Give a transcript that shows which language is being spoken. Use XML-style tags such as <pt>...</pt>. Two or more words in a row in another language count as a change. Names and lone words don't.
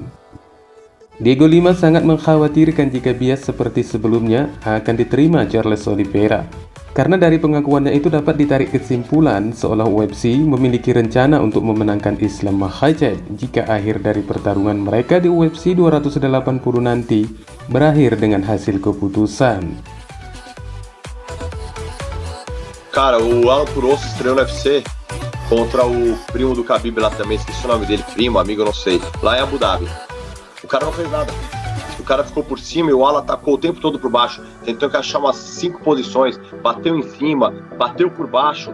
<id>Diego Lima sangat mengkhawatirkan jika bias seperti sebelumnya akan diterima Charles Oliveira, karena dari pengakuannya itu dapat ditarik kesimpulan seolah UFC memiliki rencana untuk memenangkan Islam Makhachev jika akhir dari pertarungan mereka di UFC 280 nanti berakhir dengan hasil keputusan.</id> <pt>Cara, o Alan Purosso estreou no UFC contra o primo do Khabib lá também, esqueci o nome dele, primo, amigo, não sei, lá em Abu Dhabi. O cara não fez nada. O cara ficou por cima e o Alan atacou o tempo todo por baixo. Tentou encaixar umas 5 posições, bateu em cima, bateu por baixo.</pt>